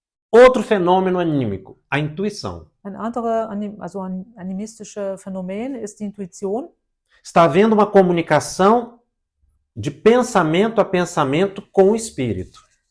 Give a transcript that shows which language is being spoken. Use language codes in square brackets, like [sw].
[pt] Outro fenômeno anímico, a intuição. [de] Ein anderer animistisches Phänomen ist die Intuition. [pt] Está havendo uma comunicação de pensamento a pensamento com o espírito.